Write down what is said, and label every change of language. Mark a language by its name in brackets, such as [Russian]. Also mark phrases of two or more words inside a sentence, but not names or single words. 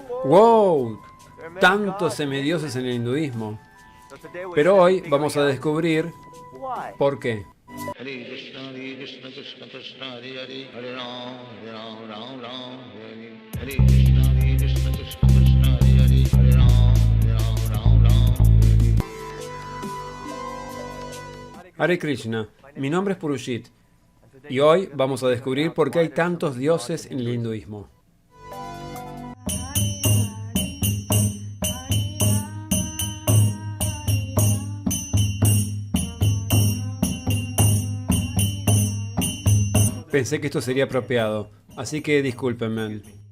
[Spanish] ¡Wow! Tantos semidioses en el hinduismo. Pero hoy vamos a descubrir por qué. [Sanskrit] हरे कृष्ण, कृष्ण कृष्ण, हरे हरे, हरे राम, राम राम, हरे हरे, Hare Ram, Ram Ram, Hare Hare. हरे कृष्ण, कृष्ण कृष्ण, हरे हरे, हरे राम, राम. हरे कृष्ण, [Spanish] mi nombre es Purushit y hoy vamos a descubrir por qué hay tantos dioses en el hinduismo. Pensé que esto sería apropiado, así que discúlpenme.